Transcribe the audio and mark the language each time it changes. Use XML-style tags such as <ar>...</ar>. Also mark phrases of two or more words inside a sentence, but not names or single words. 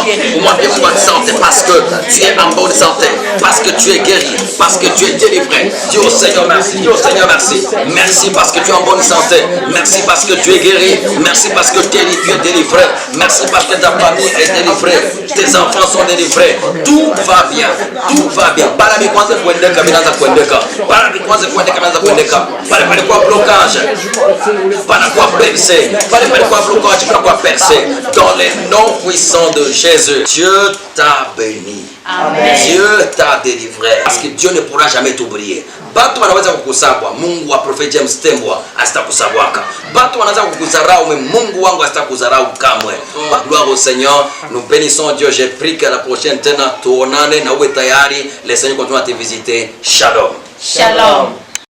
<fr>Pour moi, bien bonne santé, parce que tu es en bonne santé, parce que tu es guéri, parce que tu es délivré. Dis au Seigneur merci, dis au Seigneur merci, merci parce que tu es en bonne santé, merci parce que tu es guéri, merci parce que tu es délivré, merci parce que ta famille est délivrée, tes enfants sont délivrés, tout va bien, tout va bien.</fr> <sw>Para mikwanza kuendeka minaanza kuendeka, para mikwanza kuendeka minaanza kuendeka, pale palikuwa blocage, panakuwa percé, pale palikuwa blocage, panakuwa percé.</sw> <fr>Dans le nom puissant de Jésus, Dieu t'a béni. Amen. Dieu t'a délivré. Parce que Dieu ne pourra jamais t'oublier.</fr> <sw>Batu wanaweza kukusabwa, Mungu wa Prophet James Tembwa asitakusabwaka. Batu wanaweza kukudharau, mais Mungu wangu asitakudharau kamwe.</sw> <fr>Gloire au Seigneur. Nous bénissons Dieu. J'ai pris que la prochaine</fr> <sw>tena tuonane na uwe tayari.</sw> <fr>Le Seigneur continue à te visiter. Shalom. Shalom.</fr>